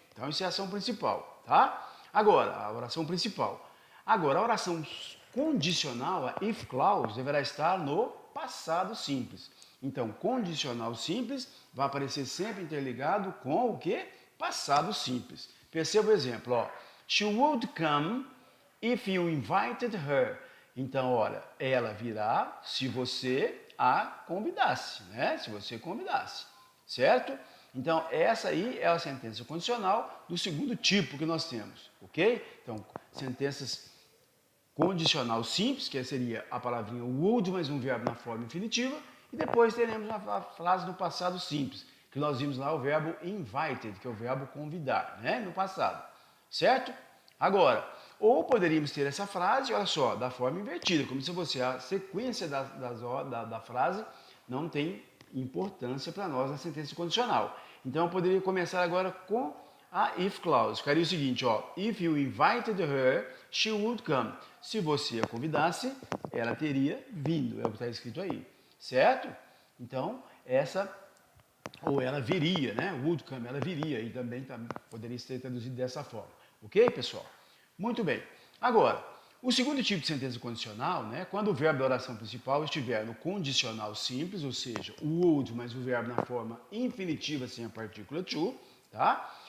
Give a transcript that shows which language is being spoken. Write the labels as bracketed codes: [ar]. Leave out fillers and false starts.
[pt] Então, isso é a ação principal, tá? Agora, a oração principal. Agora, a oração condicional, a if clause, deverá estar no passado simples. Então, condicional simples vai aparecer sempre interligado com o quê? Passado simples. Perceba o exemplo, ó. [en] She would come if you invited her. [pt] Então, olha, ela virá se você a convidasse, né? Se você convidasse, certo? Então, essa aí é a sentença condicional do segundo tipo que nós temos, ok? Então, sentenças condicional simples, que seria a palavrinha would mais um verbo na forma infinitiva, e depois teremos a frase no passado simples, que nós vimos lá o verbo invited, que é o verbo convidar, né? No passado, certo? Agora, ou poderíamos ter essa frase, olha só, da forma invertida, como se você, a sequência da frase não tem importância para nós na sentença condicional. Então, eu poderia começar agora com a if clause. Ficaria o seguinte, ó, [en] if you invited her, she would come. [pt] Se você a convidasse, ela teria vindo, é o que está escrito aí, certo? Então, essa, ou ela viria, né? [en] Would come, [pt] ela viria, e também poderia ser traduzido dessa forma. Ok, pessoal? Muito bem. Agora, o segundo tipo de sentença condicional, né, quando o verbo da oração principal estiver no condicional simples, ou seja, o would mais o verbo na forma infinitiva sem a partícula to, tá?